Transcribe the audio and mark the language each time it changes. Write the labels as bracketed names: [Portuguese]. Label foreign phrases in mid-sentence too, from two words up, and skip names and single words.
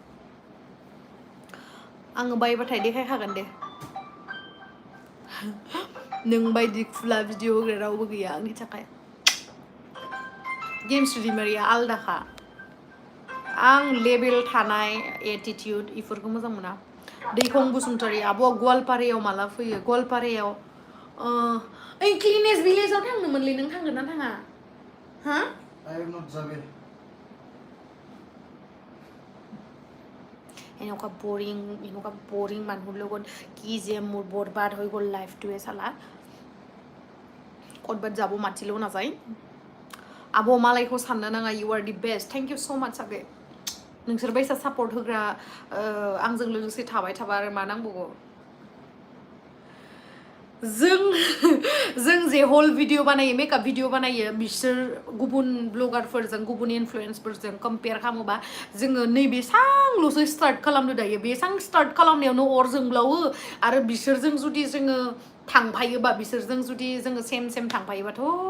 [Bodo] आङो बायबाथाय देखायखागोन दे नों बायदि खुला भिडिअ होग्रा रावबो गैया आंनि थाखाय गेमस्रि दैमारिया आलदाखा आं लेभेल थानाय एटिटिउड इफोरखौ मोजां मोना दैखं बसुमतारी आब'आ गवालपारायाव माला फैयो गवालपारायाव ओइ क्लिनेस भिलेजाव थांनोमोनलै नों थांगोन ना थाङा हा [Assamese] এনেকুৱা বৰিং মানুহৰ লগত কি যে মোৰ বৰবাদ হৈ গ'ল লাইফটোৱে চালা ক'ৰবাত যাব মাতিলেও নাযায় [Bodo] आब' मालायखौ साननो नाङा [English] you are the best thank you so much [Bodo] आगै नोंसोर बायसा सापर्ट होग्रा आंजों लोगोसे थाबाय थाबा आरो मा नांबावगौ जों जे हल भिडिअ बानायो मेकआप भिडिअ बानायो बिसोर गुबुन ब्लगारफोरजों गुबुन इनफ्लुयेन्सफोरजों कम्पेयार खालामोबा जोङो नैबेसांल'सो स्टार्ट खालामदो दायो बेसां स्टार्ट खालामनायावनो अर जोंब्लावो आरो बिसोरजों जुदि जोङो थांफायोबा बिसोरजों जुदि जोङो सेम थांफायोबाथ'